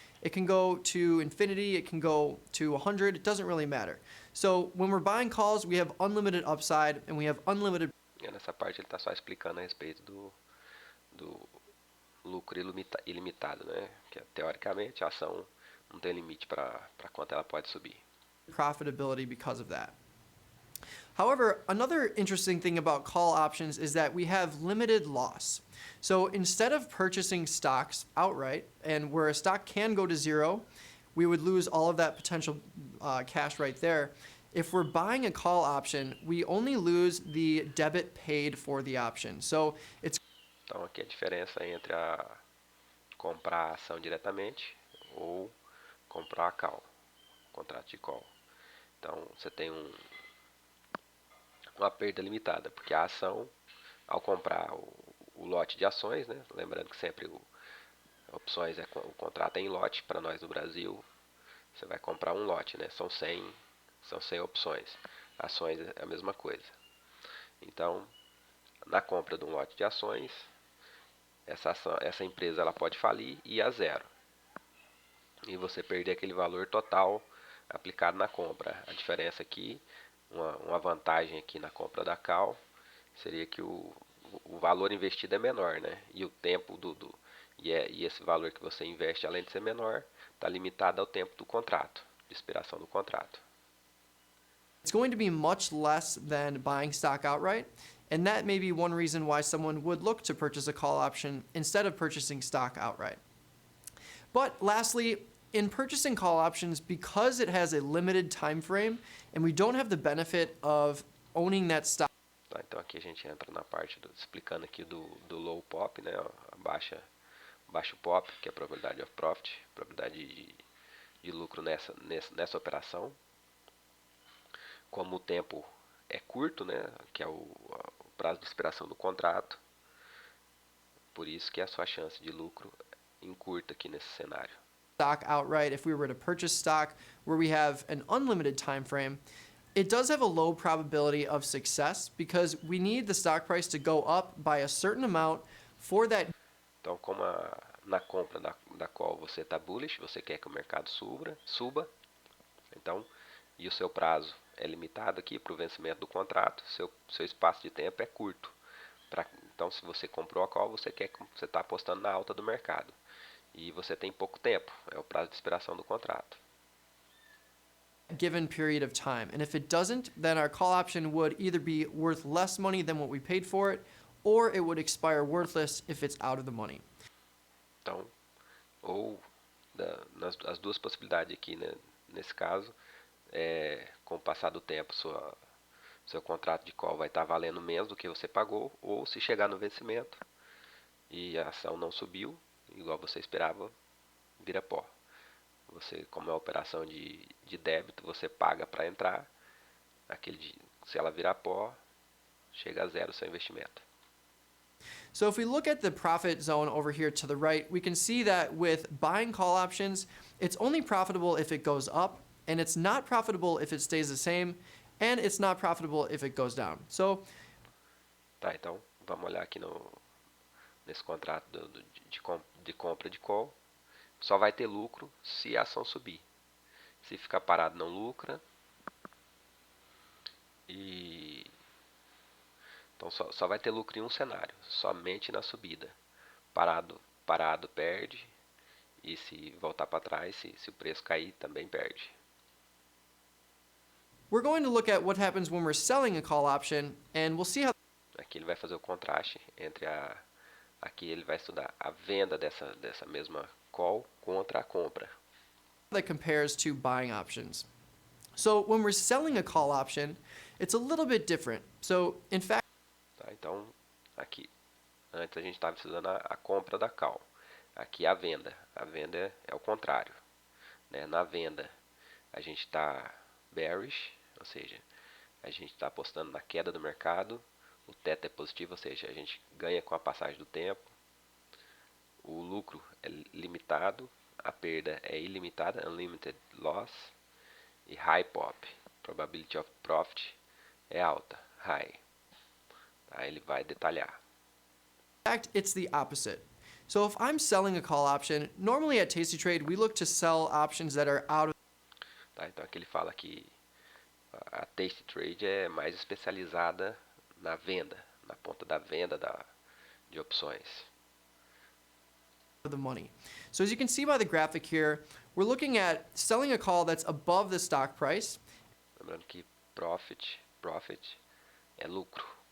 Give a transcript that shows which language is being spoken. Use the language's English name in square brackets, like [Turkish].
[English] It can go to infinity, it can go to 100, it doesn't really matter. So when we're buying calls, we have unlimited upside and we have unlimited. [Portuguese] E nessa parte ele está só explicando a respeito do lucro ilimitado, né? Que teoricamente a ação não tem limite para quanto ela pode subir. [English] Profitability because of that. However, another interesting thing about call options is that we have limited loss. So instead of purchasing stocks outright, and where a stock can go to zero, we would lose all of that potential cash right there. If we're buying a call option, we only lose the debit paid for the option. So it's [Portuguese] Então aqui a diferença entre comprar a ação diretamente ou comprar a call, contrato de call. Então você tem uma perda limitada, porque a ação, ao comprar o lote de ações, né? Lembrando que sempre opções o contrato é em lote para nós no Brasil. Você vai comprar um lote, né? São 100 opções. Ações é a mesma coisa. Então, na compra de um lote de ações, essa empresa ela pode falir e ir a zero. E você perder aquele valor total aplicado na compra. A diferença aqui, uma vantagem aqui na compra da call, seria que o valor investido é menor, né? E o tempo e esse valor que você investe, além de ser menor, está limitado ao tempo do contrato, de expiração do contrato. [English] It's going to be much less than buying stock outright, and that may be one reason why someone would look to purchase a call option instead of purchasing stock outright. But lastly, in purchasing call options, because it has a limited time frame and we don't have the benefit of owning that stock. [Portuguese] Tá, então aqui a gente entra na parte explicando aqui do low pop, né, a baixo pop, que é a probabilidade [English] of profit, [Portuguese] probabilidade de lucro nessa operação. Como o tempo é curto, né, que é o prazo de expiração do contrato, por isso que a sua chance de lucro encurta aqui nesse cenário. [English] Stock outright, if we were to purchase stock where we have an unlimited time frame, it does have a low probability of success because we need the stock price to go up by a certain amount for that. [Portuguese] Então, como na compra da qual você está bullish, você quer que o mercado suba, então, e o seu prazo é limitado aqui para o vencimento do contrato, seu espaço de tempo é curto. Então, se você comprou a call, você está apostando na alta do mercado. E você tem pouco tempo, é o prazo de expiração do contrato. [English] Given period of time. And if it doesn't, then our call option would either be worth less money than what we paid for it, or it would expire worthless if it's out of the money. [Portuguese] Então, ou as duas possibilidades aqui, né, nesse caso, com o passar do tempo, seu contrato de call vai estar valendo menos do que você pagou, ou se chegar no vencimento e a ação não subiu, igual você esperava, vira pó. Você, como é uma operação de débito, você paga para entrar, se ela virar pó, chega a zero o seu investimento. [English] So if we look at the profit zone over here to the right, we can see that with buying call options, it's only profitable if it goes up, and it's not profitable if it stays the same, and it's not profitable if it goes down. So, [Portuguese] tá, então vamos olhar aqui nesse contrato de compra de call. Só vai ter lucro se a ação subir. Se ficar parado, não lucra. Então só vai ter lucro em um cenário, somente na subida. Parado perde. E se voltar para trás, se o preço cair, também perde. [English] we're going to look at what happens when we're selling a call option, and we'll see how [Portuguese] Aqui ele vai fazer o contraste entre aqui ele vai estudar a venda dessa mesma call contra a compra. [English] that compares to buying options. So when we're selling a call option, it's a little bit different. So in fact, [Portuguese] Tá? Então, aqui, antes a gente estava estudando a compra da call. Aqui a venda. A venda é o contrário. Né? Na venda, a gente está bearish, ou seja, a gente está apostando na queda do mercado. O teto é positivo, ou seja, a gente ganha com a passagem do tempo. O lucro é limitado, a perda é ilimitada, [English] unlimited loss. [Portuguese] E high pop, [English] probability of profit, [Portuguese] é alta, [English] high. [Portuguese] Tá? Ele vai detalhar. [English] it's the opposite. So if I'm selling a call option, normally at TASTYTRADE, we look to sell options that are out of [Portuguese] Tá? Então aqui ele fala que a TASTYTRADE é mais especializada na venda, na ponta da venda de opções. [English] the money. So as you can see by the graphic here, we're looking at selling a call that's above the stock price. [Portuguese] Lembrando que profit é lucro.